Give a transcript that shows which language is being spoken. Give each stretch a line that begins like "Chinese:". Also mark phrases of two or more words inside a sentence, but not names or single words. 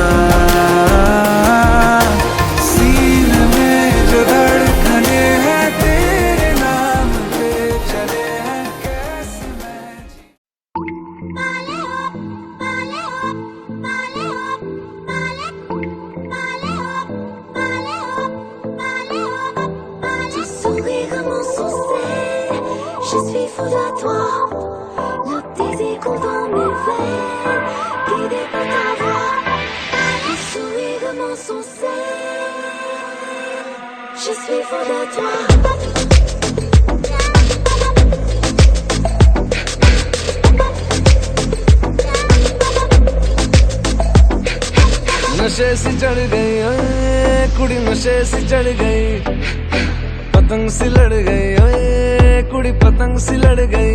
Hindi: सीने में जो धड़कने हैं तेरे नाम पे चले हैं, कैसे मैं
French: Ton sourire m'insensait, je suis folle à toi. Le désir coule dans mes veines, guidé par ta voix. Ton sourire m'insensait, je suis folle à toi.
Hindi: नशे सी चढ़ गई
Punjabi: ਓਏ ਕੁੜੀ,
Hindi: नशे सी चढ़ गई, पतंग सी लड़ गई
Punjabi: ਓਏ ਕੁੜੀ,
Hindi: पतंग सी लड़ गई।